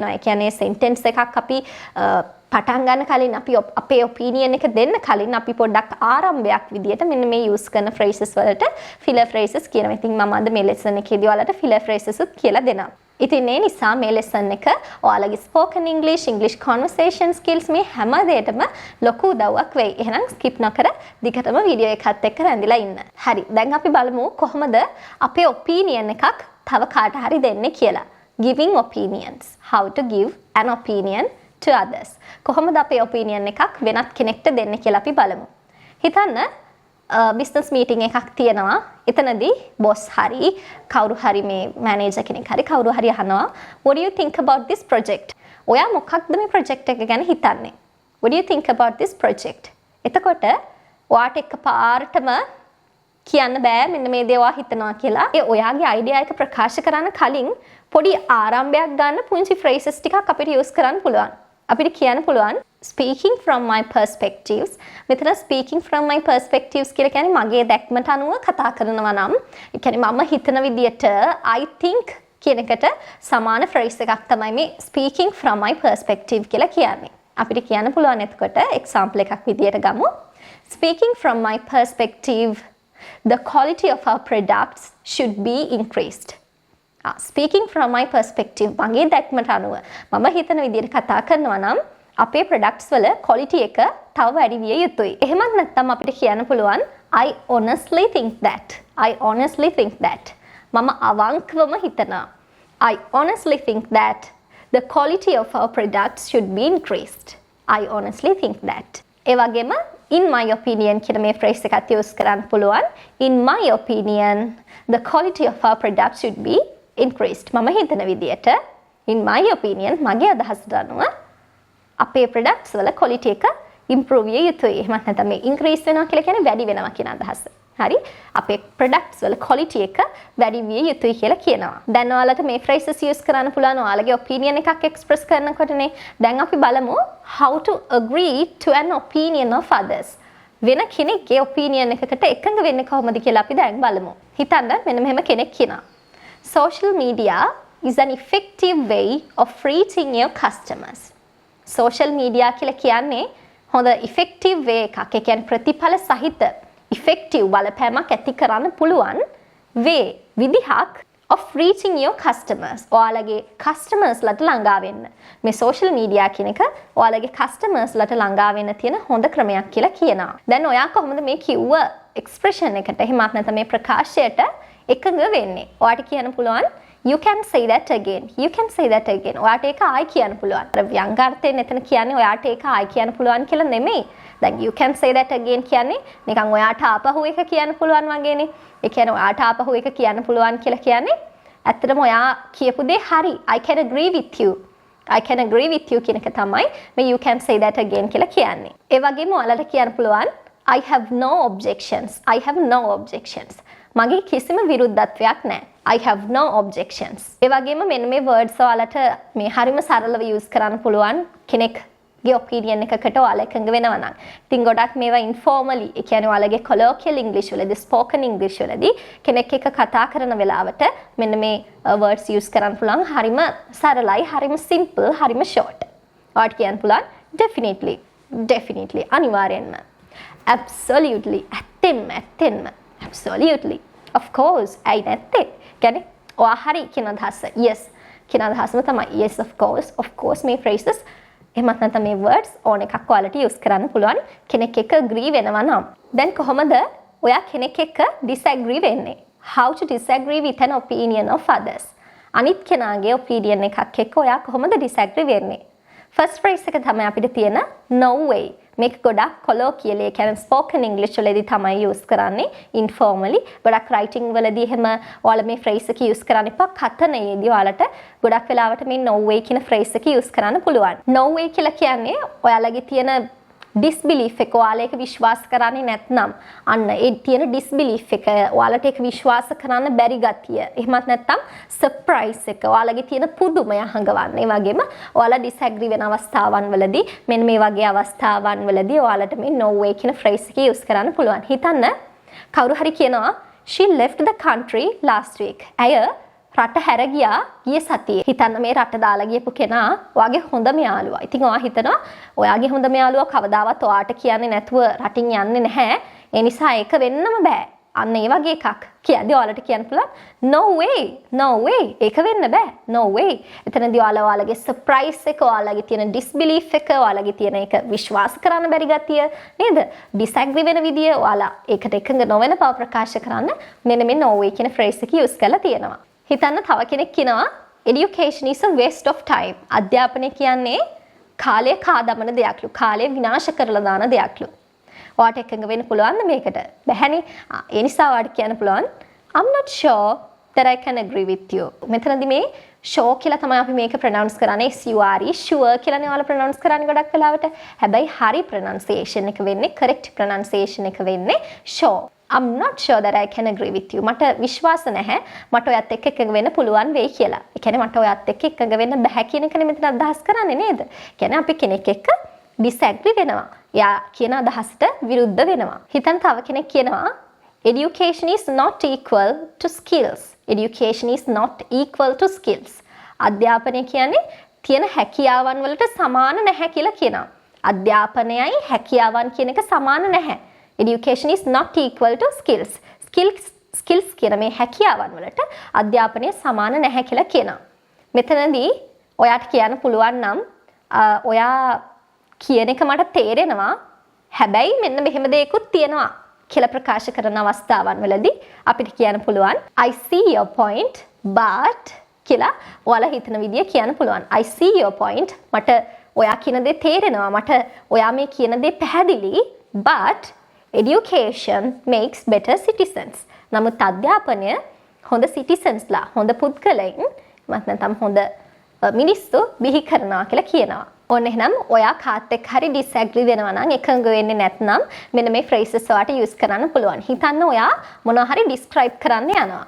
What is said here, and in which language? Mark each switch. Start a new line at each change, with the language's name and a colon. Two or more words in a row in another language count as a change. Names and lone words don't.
Sinhala: ඒ කියන්නේ sentence එකක් අපි පටන් ගන්න කලින් අපි අපේ opinion එක දෙන්න කලින් අපි පොඩ්ඩක් ආරම්භයක් විදියට මෙන්න මේ use කරන phrases වලට
English: filler phrases
Sinhala: කියනවා. ඉතින් මම අද මේ lesson එකේදී ඔයාලට
English: filler phrases
Sinhala: උත් කියලා දෙනවා. ඉතින් ඒ නිසා මේ lesson එක ඔයාලගේ
English: spoken English conversation skills
Sinhala: මේ හැම දෙයකටම ලොකු උදව්වක් වෙයි. එහෙනම් skip නොකර දිගටම වීඩියෝ එකත් එක්ක රැඳිලා ඉන්න. හරි. දැන් අපි බලමු කොහොමද අපේ opinion එකක් තව කාට හරි දෙන්නේ කියලා.
English: Giving opinions. How to give an opinion to others.
Sinhala: කොහොමද අපේ opinion එකක් වෙනත් කෙනෙක්ට දෙන්න කියලා අපි බලමු. හිතන්න
English: business meeting
Sinhala: එකක් තියෙනවා. එතනදී boss හරි කවුරු හරි මේ manager කෙනෙක් හරි කවුරු හරි අහනවා,
English: what do you think about this project?
Sinhala: ඔයා මොකක්ද මේ project එක ගැන හිතන්නේ?
English: What do you think about this project?
Sinhala: එතකොට ඔයාට එකපාරටම කියන්න බෑ මෙන්න මේ දේ ඔයා හිතනවා කියලා. ඒ ඔයාගේ idea එක ප්‍රකාශ කරන්න කලින් පොඩි ආරම්භයක් ගන්න පුංචි phrases ටිකක් අපිට use කරන්න පුළුවන්. අපිට කියන්න පුළුවන්
English: speaking from my perspectives.
Sinhala: මෙතන
English: speaking from my perspectives
Sinhala: කියලා කියන්නේ මගේ දැක්මට අනුව කතා කරනවා නම් ඒ කියන්නේ මම හිතන විදියට
English: I think
Sinhala: කියන එකට සමාන phrase එකක් තමයි මේ
English: speaking from my perspective
Sinhala: කියලා කියන්නේ. අපිට කියන්න පුළුවන් එතකොට example එකක් විදියට ගමු.
English: Speaking from my perspective, the quality of our products should be increased. Speaking from my perspective,
Sinhala: මගේ දැක්මට අනුව මම හිතන විදිහට කතා කරනවා නම් අපේ products වල quality එක තව වැඩි විය යුතුයි. එහෙමත් නැත්නම් අපිට කියන්න පුළුවන්
English: I honestly think that. I honestly think that.
Sinhala: මම අවංකවම හිතනවා.
English: I honestly think that the quality of our products should be increased. I honestly think that.
Sinhala: ඒ වගේම
English: in my opinion
Sinhala: කියන මේ phrase එකත් use කරන්න පුළුවන්.
English: In my opinion, the quality of our products should be increased.
Sinhala: මම හිතන විදියට
English: in my opinion
Sinhala: මගේ අදහසට අනුව අපේ products වල quality එක improve විය යුතුයි. එහෙමත් නැත්නම් මේ increase වෙනවා කියලා කියන්නේ වැඩි වෙනවා කියන අදහස. හරි? අපේ products වල quality එක වැඩි විය යුතුයි කියලා කියනවා. දැන් ඔයාලට මේ phrases use කරන්න පුළුවන් ඔයාලගේ opinion එකක් express කරනකොටනේ. දැන් අපි බලමු
English: how to agree to an opinion of others.
Sinhala: වෙන කෙනෙක්ගේ opinion එකකට එකඟ වෙන්නේ කොහොමද කියලා අපි දැන් බලමු. හිතන්න මෙන්න මෙහෙම කෙනෙක් කියනවා.
English: Social media is an effective way of reaching your customers. Social media
Sinhala: කියලා කියන්නේ හොඳ
English: effective way
Sinhala: එකක්. ඒ කියන්නේ ප්‍රතිඵල සහිත effective බලපෑමක් ඇති කරන්න පුළුවන් way විදිහක්
English: of reaching your customers.
Sinhala: ඔයාලගේ customers ලට ළඟා වෙන්න. මේ
English: social media
Sinhala: කියන එක ඔයාලගේ customers ලට ළඟා වෙන්න තියෙන හොඳ ක්‍රමයක් කියලා කියනවා. දැන් ඔයා කොහොමද මේ කිව්ව expression එකට එහෙමත් නැත්නම් මේ ප්‍රකාශයට එකඟ වෙන්නේ? ඔයාට කියන්න පුළුවන්
English: you can say that again. You can say that again.
Sinhala: ඔයාට ඒක ආයි කියන්න පුළුවන්. අර ව්‍යංගාර්ථයෙන් එතන කියන්නේ ඔයාට ඒක ආයි කියන්න පුළුවන් කියලා නෙමෙයි. දැන්
English: you can say that again
Sinhala: කියන්නේ නිකන් ඔයාට ආපහු එක කියන්න පුළුවන් වගේනේ. ඒ කියන්නේ ඔයාට ආපහු එක කියන්න පුළුවන් කියලා කියන්නේ ඇත්තටම ඔයා කියපු දේ හරි.
English: I can agree with you. I can agree with you
Sinhala: කියන එක තමයි මේ
English: you can say that again
Sinhala: කියලා කියන්නේ. ඒ වගේම ඔයාලට කියන්න පුළුවන්
English: I have no objections. I have no objections.
Sinhala: මගේ කිසිම විරුද්ධත්වයක් නැහැ.
English: I have no objections.
Sinhala: ඒ වගේම මෙන්න මේ words ඔයාලට මේ හරිම සරලව use කරන්න පුළුවන් කෙනෙක්ගේ opinion එකකට ඔයාලා එකඟ වෙනවා නම්. ඉතින් ගොඩක් මේවා informally, ඒ කියන්නේ ඔයාලගේ
English: colloquial English
Sinhala: වලදී,
English: spoken English
Sinhala: වලදී කෙනෙක් එක්ක කතා කරන වෙලාවට මෙන්න මේ words use කරන්න පුළුවන්. හරිම සරලයි, හරිම simple, හරිම short. ඔයාලට කියන්න පුළුවන්
English: definitely, definitely
Sinhala: අනිවාර්යෙන්ම.
English: Absolutely, ඇත්තෙන්ම. Absolutely. Of course.
Sinhala: I නැත්තේ. කියන්නේ ඔයා හරි කියන අදහස. Yes. කියන අදහසම තමයි.
English: Yes, of course. Of course
Sinhala: මේ phrases එහෙමත් නැත්නම් මේ words ඕන එකක් ඔයාලට use කරන්න පුළුවන්. කෙනෙක් එක්ක agree වෙනවා නම්. දැන් කොහොමද ඔයා කෙනෙක් එක්ක disagree වෙන්නේ?
English: How to disagree with an opinion of others?
Sinhala: අනිත් කෙනාගේ opinion එකක් එක්ක ඔයා කොහොමද disagree වෙන්නේ?
English: First phrase
Sinhala: එක තමයි අපිට තියෙන
English: no way.
Sinhala: මේක ගොඩක් colloquial, ඒ කියන්නේ
English: spoken English
Sinhala: වලදී තමයි use කරන්නේ informally. ගොඩක් writing වලදී එහෙම ඔයාලා මේ phrase එක use කරන්න එපා. කතනයේදී ඔයාලට ගොඩක් වෙලාවට මේ
English: no way
Sinhala: කියන phrase එක use කරන්න පුළුවන්. No way කියලා කියන්නේ ඔයාලගේ තියෙන disbelief එක, ඔයාලා ඒක විශ්වාස කරන්නේ නැත්නම් අන්න ඒ තියෙන disbelief එක, ඔයාලට ඒක විශ්වාස කරන්න බැරි ගතිය. එහෙමත් නැත්නම් surprise එක, ඔයාලගේ තියෙන පුදුමය හංගවන්න. ඒ වගේම ඔයාලා disagree වෙන අවස්ථාවන් වලදී මෙන්න මේ වගේ අවස්ථාවන් වලදී ඔයාලට මේ
English: no way
Sinhala: කියන phrase එක use කරන්න පුළුවන්. හිතන්න කවුරු හරි කියනවා
English: she left the country last week.
Sinhala: ඇය රට හැර ගියා ගිය සතියේ. හිතන්න මේ රට දාලා ගියපු කෙනා ඔයාගේ හොඳම යාළුවා. ඉතින් ඔයා හිතනවා ඔයාගේ හොඳම යාළුවා කවදාවත් ඔයාට කියන්නේ නැතුව රටින් යන්නේ නැහැ. ඒ නිසා ඒක වෙන්නම බෑ. අන්න ඒ වගේ එකක්. කියද්දි ඔයාලට කියන්න පුළුවන්
English: no way. No way.
Sinhala: ඒක වෙන්න බෑ. No way. එතනදී ඔයාලගේ surprise එක, ඔයාලගේ තියෙන disbelief එක, ඔයාලගේ තියෙන එක විශ්වාස කරන්න බැරි ගතිය නේද? disagree වෙන විදිය, ඔයාලා ඒකට එකඟ නොවන බව ප්‍රකාශ කරන්න මෙන්න මේ
English: no way
Sinhala: කියන phrase එක use කරලා තියෙනවා. හිතන්න තව කෙනෙක් කියනවා
English: education is a waste of time.
Sinhala: අධ්‍යාපනය කියන්නේ කාලය කාදමන දෙයක්ලු. කාලය විනාශ කරලා දාන දෙයක්ලු. ඔයාට එකඟ වෙන්න පුළුවන්ද මේකට? බැහැනේ. ඒ නිසා ඔයාට කියන්න පුළුවන්
English: I'm not sure that I can agree with you.
Sinhala: මෙතනදී මේ sure කියලා තමයි අපි මේක pronounce කරන්නේ. sure කියලානේ ඔයාලා pronounce කරන්නේ ගොඩක් වෙලාවට. හැබැයි හරි pronunciation එක වෙන්නේ,
English: correct pronunciation
Sinhala: එක වෙන්නේ sure.
English: I'm not sure that I can agree with you.
Sinhala: මට විශ්වාස නැහැ මට ඔයත් එක්ක එකඟ වෙන්න පුළුවන් වෙයි කියලා. ඒ කියන්නේ මට ඔයත් එක්ක එකඟ වෙන්න බෑ කියන එකනේ මෙතන අදහස් කරන්නේ නේද? ඒ කියන්නේ අපි කෙනෙක් එක්ක disagree වෙනවා. යා කියන අදහසට විරුද්ධ වෙනවා. හිතන්න තව කෙනෙක් කියනවා
English: education is not equal to skills. Education is not equal to skills.
Sinhala: අධ්‍යාපනය කියන්නේ තියෙන හැකියාවන් වලට සමාන නැහැ කියලා කියනවා. අධ්‍යාපනයයි හැකියාවන් කියන එක සමාන නැහැ.
English: Education is not equal to skills.
Sinhala: Skills කියන මේ හැකියාවන් වලට අධ්‍යාපනය සමාන නැහැ කියලා කියනවා. මෙතනදී ඔයාට කියන්න පුළුවන් නම් ඔයා කියන එක මට තේරෙනවා. හැබැයි මෙන්න මෙහෙම දෙයක්ත් තියෙනවා කියලා ප්‍රකාශ කරන අවස්ථාවන් වලදී අපිට කියන්න පුළුවන්
English: I see your point but
Sinhala: කියලා ඔයාලා හිතන විදිය කියන්න පුළුවන්.
English: I see your point.
Sinhala: මට ඔයා කියන දේ තේරෙනවා. මට ඔයා මේ කියන දේ පැහැදිලි
English: but education makes better citizens.
Sinhala: නමුත් අධ්‍යාපනය හොඳ citizens ලා, හොඳ පුද්ගලයන් මත නැත්නම් හොඳ මිනිස්සු බිහි කරනවා කියලා කියනවා. ඔන්න එහෙනම් ඔයා කාත් එක්ක හරි disagree වෙනවා නම්, එකඟ වෙන්නේ නැත්නම් මෙන්න මේ phrases වලට use කරන්න පුළුවන්. හිතන්න ඔයා මොනවා හරි describe කරන්න යනවා.